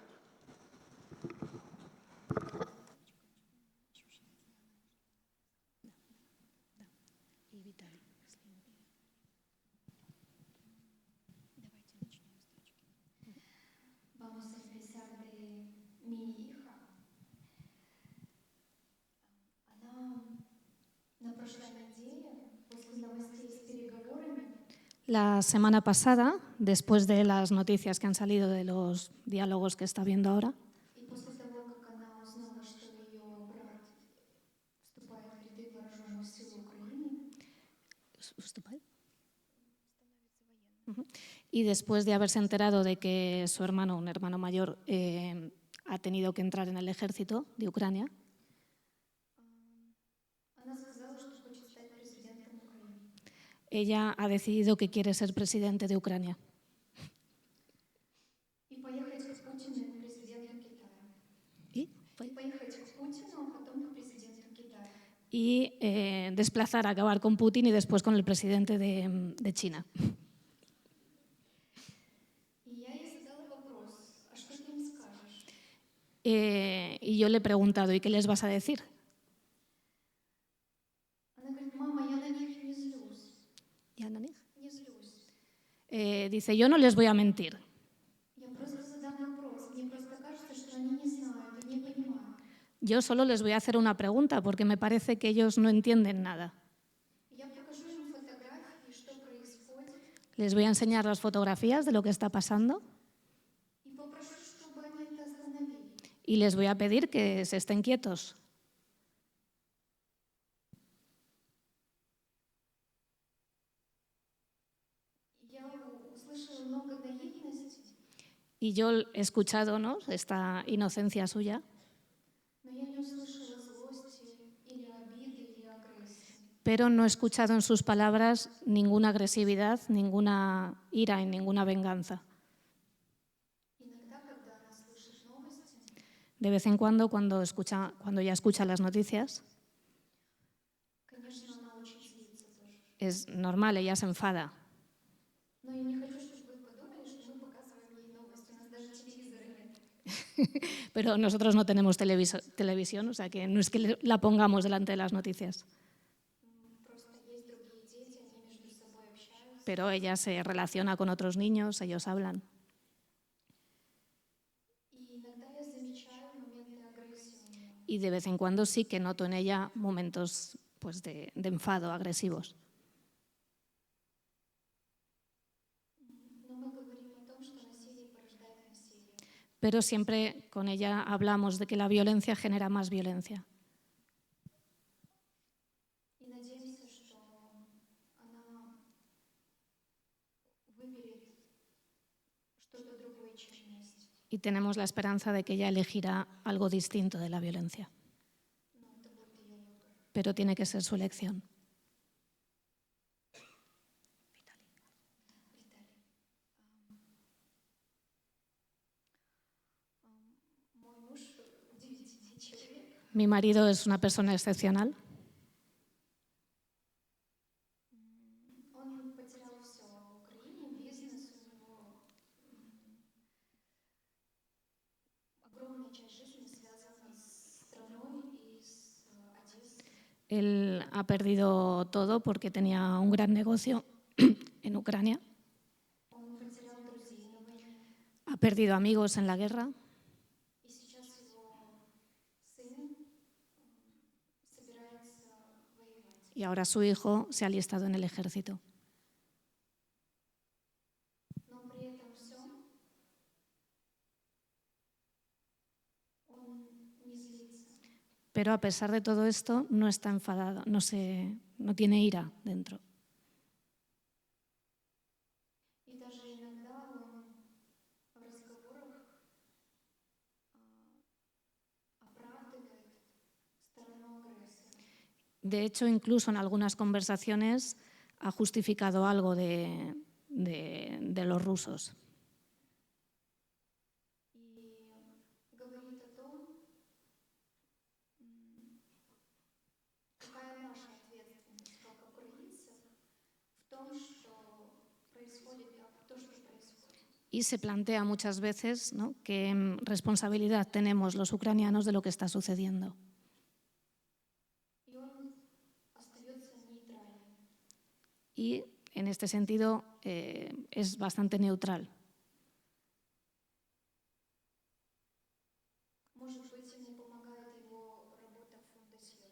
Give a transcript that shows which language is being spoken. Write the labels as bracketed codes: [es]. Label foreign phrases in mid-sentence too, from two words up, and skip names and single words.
[es] Vamos a empezar de mi hija. [ru] Она на прошлой неделе, после новостей с переговорами, [es] La semana pasada, después de las noticias que han salido de los diálogos que está viendo ahora, [ru] и после того, как она узнала, что ее брат вступает в ряды вооруженных сил Украины, Ujú. [es] Y después de haberse enterado de que su hermano, un hermano mayor, ha tenido que entrar en el ejército de Ucrania, [ru] она сказала, что хочет стать президентом Украины. [es] ella ha decidido que quiere ser presidente de Ucrania [ru] И поехать к Путину и к президенту Китая. [es] y, [ru] Поехать к Путину, а потом к президенту Китая. [es] desplazar, acabar con Putin y después con el presidente de China. [ru] И я ей задала вопрос, а что ты им скажешь? [es] Y yo le he preguntado, ¿y qué les vas a decir? [ru] Она говорит, мама, я на них не злюсь. Не злюсь. [es] Dice, yo no les voy a mentir. [ru] Я просто задам вопрос. Мне просто кажется, что они не знают и не понимают. [es] Yo solo les voy a hacer una pregunta porque me parece que ellos no entienden nada. [ru] Я покажу им фотографии, что происходит, [es] Les voy a enseñar las fotografías de lo que está pasando [ru] и попрошу, чтобы они это остановили. [es] y les voy a pedir que se estén quietos. [ru] Я услышала много наивности, [es] Y yo he escuchado, ¿no?, esta inocencia suya, [ru] но я не услышала злости или обиды или агрессии. [es] pero no he escuchado en sus palabras ninguna agresividad, ninguna ira y ninguna venganza. [ru] Иногда, когда она слышит новости, [es] De vez en cuando ella escucha las noticias, [ru] конечно, она очень злится тоже. [es] es normal, ella se enfada. [ru] Но я не хочу, чтобы вы подумали, что мы показываем ей новости. У нас даже телевизора нет. [es] Pero nosotros no tenemos televisión, o sea que no es que la pongamos delante de las noticias. [ru] Просто есть другие дети, они между собой общаются. [es] Pero ella se relaciona con otros niños, ellos hablan. [ru] И иногда я замечаю моменты агрессии у нее. [es] Y de vez en cuando sí que noto en ella momentos pues, de enfado, agresivos. [ru] Но мы говорим о том, что насилие порождает насилие. [es] Pero siempre con ella hablamos de que la violencia genera más violencia. [ru] И надеемся, что она выберет что-то другое, чем месть. [es] Y tenemos la esperanza de que ella elegirá algo distinto de la violencia. [ru] Но это будет ее выбор. [es] Pero tiene que ser su elección. [ru] Мой муж удивительный человек. [es] Mi marido es una persona excepcional. [ru] Он потерял все в Украине, бизнес у него. Огромная часть жизни связана с страной и с Одессой. [es] Él ha perdido todo porque tenía un gran negocio en Ucrania. [ru] Он потерял друзей на войне. [es] Ha perdido amigos en la guerra. [ru] И сейчас его сын собирается воевать. [es] Y ahora su hijo se ha alistado en el ejército. [ru] Но при этом всем он не злится. [es] Pero a pesar de todo esto, no está enfadado, no tiene ira dentro. [ru] И даже иногда он в разговорах оправдывает сторону агрессора. [es] De hecho, incluso en algunas conversaciones ha justificado algo de los rusos. [ru] И говорит о том, какая наша ответственность как украинцев в том, что происходит то, что происходит. [es] Y se plantea muchas veces, ¿no?, qué responsabilidad tenemos los ucranianos de lo que está sucediendo. [ru] И он остается нейтральным. [es] Y en este sentido es bastante neutral. [ru] Может быть, ему помогает его работа в фундации,